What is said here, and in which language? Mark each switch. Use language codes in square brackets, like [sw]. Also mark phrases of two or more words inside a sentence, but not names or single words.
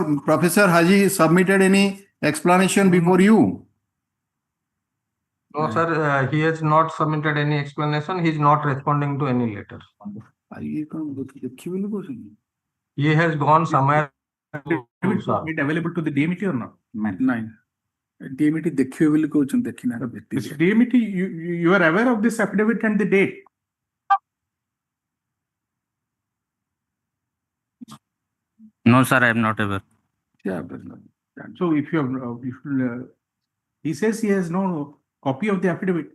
[en] Professor, has he submitted any explanation before you? No, sir, he has not submitted any explanation. He is not responding to any letter. He has gone somewhere. It available to the DMT or not? [or] DMT ଦେଖିବାକୁ କହୁଛନ୍ତି ଦେଖିନାର [en] This DMT, you are aware of this affidavit and the date. no, sir, I am not aware. So if you have, he says he has no copy of the affidavit.